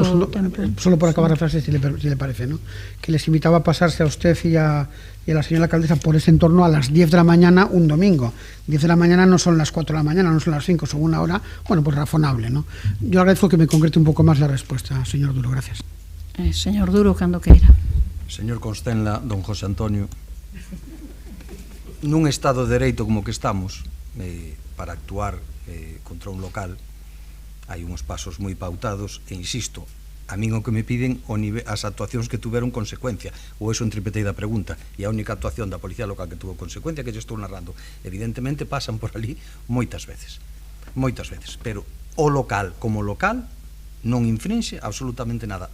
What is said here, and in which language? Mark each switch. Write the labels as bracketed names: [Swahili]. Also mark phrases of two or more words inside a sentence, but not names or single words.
[Spanish] solo por acabar la frase, si le parece, ¿no? Que les invitaba a pasarse a usted y a la señora alcaldesa por ese entorno a las 10 de la mañana un domingo. 10 de la mañana no son las 4 de la mañana, no son las 5, son una hora, bueno, pues razonable, ¿no? Yo agradezco que me concrete un poco más la respuesta, señor Duro, gracias. Señor Duro, [Galician] cando queira. Señor Constenla, don José Antonio, nun estado de dereito como que estamos, para actuar contra un local hai uns pasos moi pautados, e insisto, a min o que me piden as actuacións que tuveron consecuencia, ou eso interpretei da pregunta, e a única actuación da Policía Local que tuvo consecuencia que yo estou narrando, evidentemente pasan por ali moitas veces, pero o local como local non infrinxe absolutamente nada.